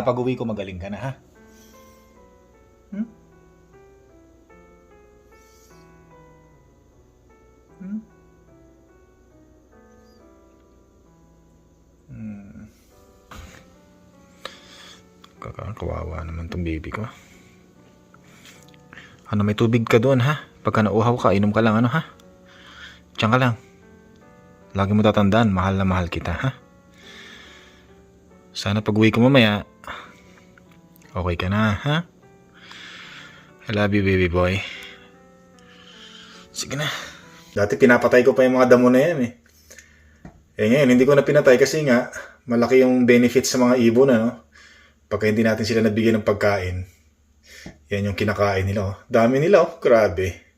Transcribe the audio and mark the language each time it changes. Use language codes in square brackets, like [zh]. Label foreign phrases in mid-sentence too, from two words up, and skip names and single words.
[tl] Pag uwi ko magaling ka na, ha? Kawawa naman tong baby ko. Ano, may tubig ka doon, ha? Pagka nauhaw ka, inom ka lang, ano, ha? Diyan ka lang. Lagi mo tatandaan, mahal na mahal kita, ha? Sana pag uwi ko mamaya, okay ka na, ha? [en] I love you, baby boy. [tl] Sige na. Dati pinapatay ko pa yung mga damo na yan, eh. Ngayon, hindi ko na pinatay kasi nga, malaki yung benefits sa mga ibon, ano? Pagka hindi natin sila nabigyan ng pagkain, yan yung kinakain nila, oh. Dami nila, oh. Grabe.